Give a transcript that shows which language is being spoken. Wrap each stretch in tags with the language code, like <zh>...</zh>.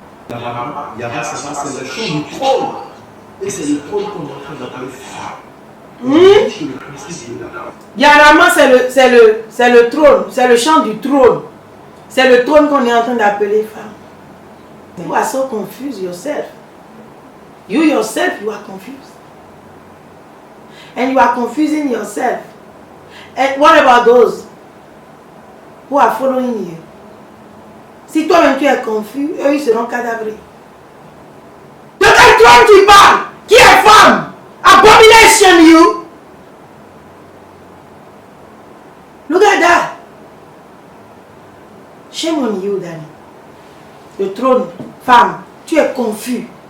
<fr>Yara, c'est le chant du trône. Et c'est le trône qu'on est en train d'appeler femme. Yarama, c'est le trône, c'est le chant du trône. C'est le trône qu'on est en train d'appeler femme.</fr> <en>You are so confused yourself. You yourself, you are confused. And you are confusing yourself. And what about those who are following you?</en> <fr>Si toi-même tu es confus, eux ils seront cadavrés. De quel trône tu parles? Qui est femme?</fr> <en>Abomination, you! Look at that. Shame on you, Danny.</en> <fr>Le trône, femme, tu es confus.</fr>